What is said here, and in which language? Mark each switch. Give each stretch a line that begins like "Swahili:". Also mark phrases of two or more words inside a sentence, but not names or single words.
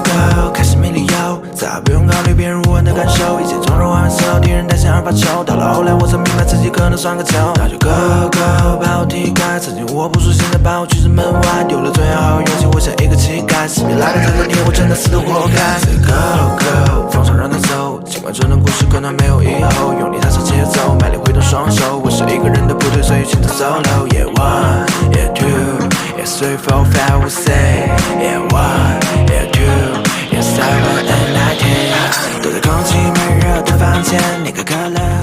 Chinese: go，开始没理由，再不用考虑别人无问的感受，一切从容换色，敌人担心而发愁，到了后来我才明白自己可能算个球，那就
English: Go go，
Chinese: 把我踢开，曾经我不说，现在把我拒之门外，丢了最好勇气，我像一个乞丐，死命来的这个天，我真的死得活该。
English: Say go go，
Chinese: 放手让他走，尽管这段故事可能没有以后，用力踏上节奏，卖力挥动双手，我是一个人的部队，所以选择 solo。
English: Yeah one, yeah two, yeah three, four, five, we say. Yeah one, yeah two, yeah seven and 9,
Chinese: 10。都在空气闷热的房间，你可可乐